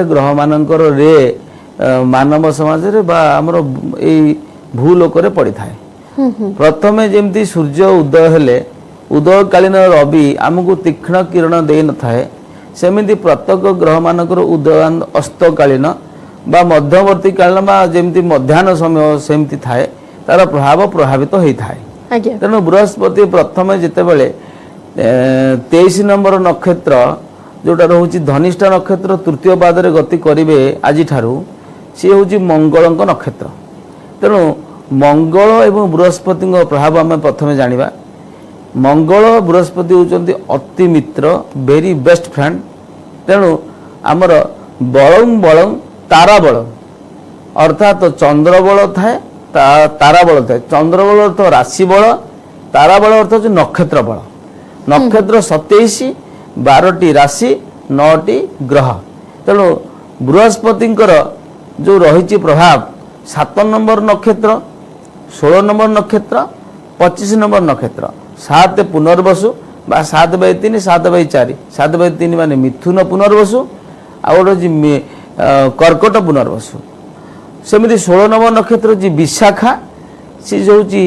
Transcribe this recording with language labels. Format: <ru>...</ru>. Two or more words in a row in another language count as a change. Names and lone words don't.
<or>ଗ୍ରହ ମାନଙ୍କର ରେ ମାନବ ସମାଜ ରେ ବା ଆମର ଏ ଭୂଲୋକ ରେ ପଡ଼ି ଥାଏ ପ୍ରଥମେ ଯେମିତି ସୂର୍ଯ୍ୟ ଉଦୟ ହେଲେ ଉଦୟ କାଳୀନ ରବି ଆମକୁ ତୀକ୍ଷ୍ଣ କିରଣ ଦେ ନ ଥାଏ ସେମିତି ପ୍ରତ୍ୟେକ ଗ୍ରହ ମାନଙ୍କର ଉଦୟ ଅସ୍ତ କାଳୀନ ବା ମଧ୍ୟବର୍ତ୍ତୀ କାଳୀନ ବା ଯେମିତି ମଧ୍ୟାହ୍ନ ସମୟ ସେମିତି ଥାଏ ତାର ପ୍ରଭାବ ପ୍ରଭାବିତ ହୋଇ ଥାଏ ତେଣୁ ବୃହସ୍ପତି ପ୍ରଥମେ ଯେତେବେଳେ 23 ନମ୍ବର ନକ୍ଷତ୍ର ଯୋଉଟା ରହିଛି ଧନିଷ୍ଠା ନକ୍ଷତ୍ର ତୃତୀୟ ପାଦ ରେ ଗତି କରିବେ ଆଜି ଠାରୁ ସେ ହେଉଛି ମଙ୍ଗଳଙ୍କ ନକ୍ଷତ୍ର ତେଣୁ ମଙ୍ଗଳ ଏବଂ ବୃହସ୍ପତି ପ୍ରଭାବ ଆମ ପ୍ରଥମେ ଜାଣିବା ମଙ୍ଗଳ ବୃହସ୍ପତି ହେଉଛନ୍ତି ଅତି ମିତ୍ର</or> <en>very best friend</en> <or>ତେଣୁ ଆମର ବଳଂ ବଳଂ ତାରା ବଳ ଅର୍ଥାତ ଚନ୍ଦ୍ର ବଳ ଥାଏ ତାରା ବଳ ଥାଏ ଚନ୍ଦ୍ର ବଳ ଅର୍ଥ ରାଶି ବଳ ତାରା ବଳ ଅର୍ଥ ହେଉଛି ନକ୍ଷତ୍ର ବଳ ନକ୍ଷତ୍ର 27 12ଟି ରାଶି 9ଟି ଗ୍ରହ ତେଣୁ ବୃହସ୍ପତି ଯୋ ରହି ପ୍ରଭାବ 7 ନମ୍ବର ନକ୍ଷତ୍ର 16 ନମ୍ବର ନକ୍ଷତ୍ର 25 ନମ୍ବର ନକ୍ଷତ୍ର 7 ପୁନର୍ବସୁ ବା 7/3 7/4 7/3 ମାନେ ମିଥୁନ ପୁନର୍ବସୁ ଆଉ ଗୋଟେ କର୍କଟ ପୁନର୍ବସୁ ସେମିତି 16 ନମ୍ବର ନକ୍ଷତ୍ର ଯେ ବିଶାଖା ସେ ଯୋ</or>